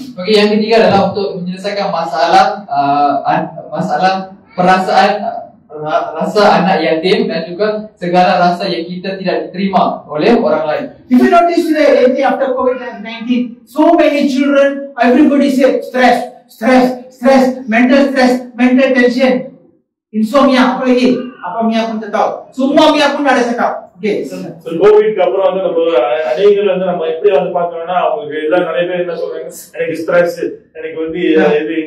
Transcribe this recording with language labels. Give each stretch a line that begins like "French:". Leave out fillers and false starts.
Malay: Okey, yang ketiga adalah untuk menyelesaikan masalah perasaan rasa anak yatim dan juga segala rasa yang kita tidak diterima oleh orang lain.
English: If you notice today, lately after COVID-19, so many children, everybody say stress, mental tension, insomnia,
Malay: apa lagi? Apa Mia pun tak tahu. Semua Mia pun ada cakap. Okay.
English: So
Tamil: COVID அப்புறம் வந்து நம்ம அநேகர் வந்து நம்ம எப்படி வந்து பார்க்கறோம்னா அவங்களுக்கு எல்லாம் நிறைய பேர் என்ன சொல்றாங்க, எனக்கு ஸ்ட்ரெஸ், எனக்கு வந்து இது